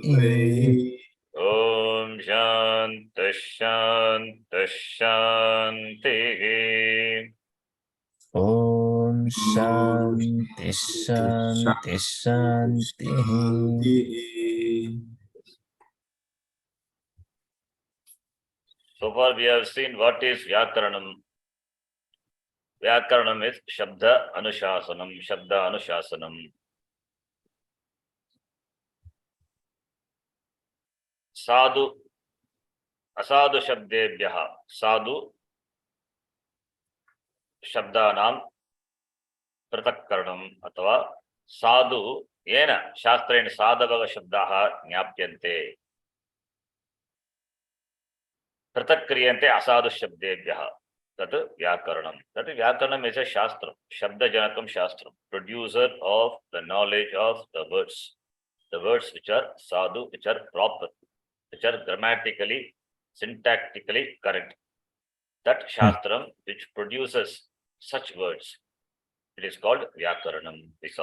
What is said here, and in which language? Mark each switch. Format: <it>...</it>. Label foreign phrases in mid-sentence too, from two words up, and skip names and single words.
<sa>ॐ शान्तिः शान्तिः शान्तिः ॐ शान्तिः शान्तिः शान्तिः</sa> <en>So far we have seen what is Vyakaranam.</en> <sa>Vyakaranam is Shabda Anushasanam. Sadhu, Asadu Shabdebhyaha, Sadhu Shabdanam Pratakkaranam Atava Sadhu Yena Shastrena Sadhavaga Shabdaha Nyapyante Pratakriyante Asadu Shabdebhyaha.</sa> <en>That Vyakaranam. That Vyakaranam is a Shastra,</en> <sa>Shabda Janakam Shastra,</sa> <en>producer of the knowledge of the words which are sadhu, which are proper, which are grammatically, syntactically correct. That Shastram which produces such words, it is called Vyakaranam, we saw.</en>